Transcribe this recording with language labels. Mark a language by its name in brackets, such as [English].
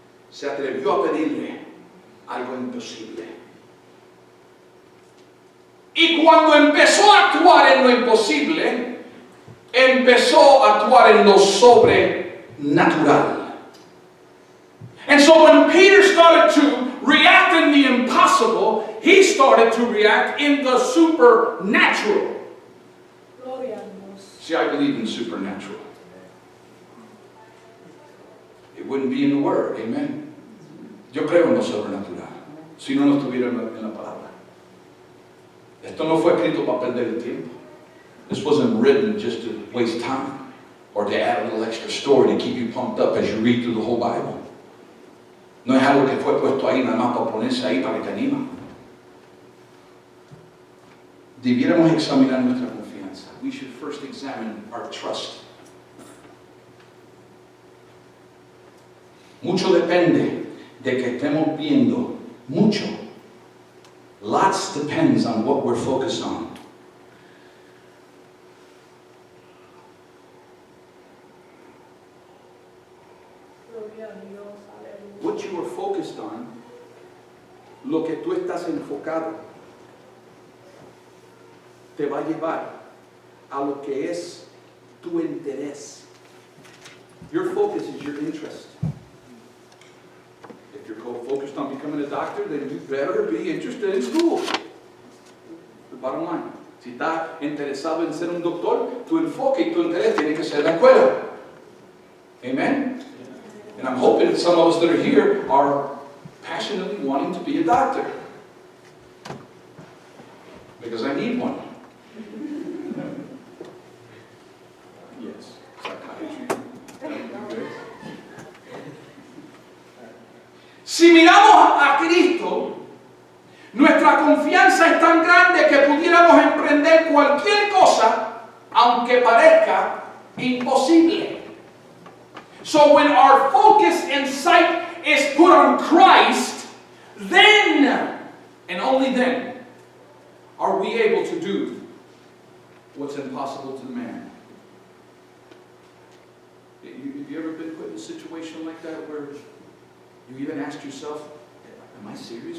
[Spanish] Se atrevió a pedirle algo imposible. Y cuando empezó a actuar en lo imposible, empezó a actuar en lo sobrenatural. [English] And so when Peter started to react in the impossible, he started to react in the supernatural. [Spanish] Gloria a Dios. [English] See, I believe in supernatural. It wouldn't be in the Word, amen? [Spanish] Yo creo en lo sobrenatural. si no estuviera en la palabra. Esto no fue escrito para perder el tiempo. [English] This wasn't written just to waste time or to add a little extra story to keep you pumped up as you read through the whole Bible. [Spanish] No es algo que fue puesto ahí nada más para ponerse ahí para que te anima. Debiéramos examinar nuestra confianza. [English] We should first examine our trust. [Spanish] Mucho depende de que estemos viendo. Mucho. [English] Lots depends on what we're focused on. [Spanish] Gloria a Dios, aleluya. [English] What you are focused on, [Spanish] lo que tú estás enfocado, te va a llevar a lo que es tu interés. [English] Your focus is your interest. If you're focused on becoming a doctor, then you better be interested in school. The bottom line. Si estás interesado en ser un doctor, tu enfoque y tu interés tiene que ser la escuela. Amen? And I'm hoping that some of us that are here are passionately wanting to be a doctor. Because I need one. Yes, psychiatry. [Spanish] Si miramos a Cristo, nuestra confianza es tan grande que pudiéramos emprender cualquier cosa, aunque parezca imposible. [English] So when our focus and sight is put on Christ, then, and only then, are we able to do what's impossible to man. Have you ever been put in a situation like that where you even asked yourself, am I serious?